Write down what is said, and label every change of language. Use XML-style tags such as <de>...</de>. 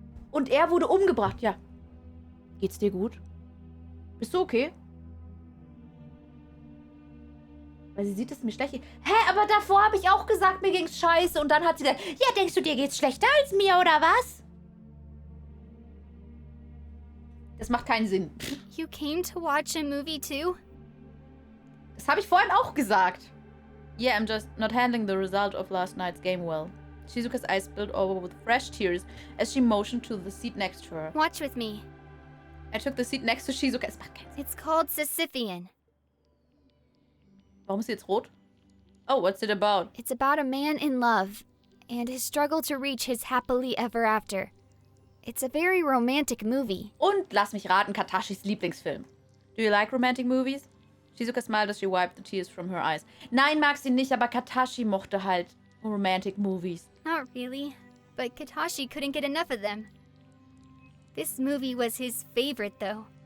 <de>Und er wurde umgebracht, ja. Geht's dir gut? Bist du okay? Weil sie sieht es mir schlecht. Hä, aber davor habe ich auch gesagt, mir ging's scheiße. Und dann hat sie gesagt, ja, denkst du, dir geht's schlechter als mir, oder was? Das macht keinen Sinn.</de> <en>You came to watch a movie too?</en> <de>Das habe ich vorhin auch gesagt.</de> <en>Yeah, I'm just not handling the result of last night's game well. Shizuka's eyes spilled over with fresh tears as she motioned to the seat next to her. Watch with me. I took the seat next to Shizuka.</en> <de>Es macht keinen Sinn.</de> <en>It's called Sisyphean.</en> <de>Warum ist sie jetzt rot?</de> <en>Oh, what's it about? It's about a man in love and his struggle to reach his happily ever after. It's a very romantic movie.</en> <de>Und lass mich raten, Katashis Lieblingsfilm.</de> <en>Do you like romantic movies? Shizuka smiled as she wiped the tears from her eyes.</en> <de>Nein, mag sie nicht, aber Katashi mochte halt</de> <en>romantic movies. Not really, but Katashi couldn't get enough of them. This movie was his favorite, though.</en>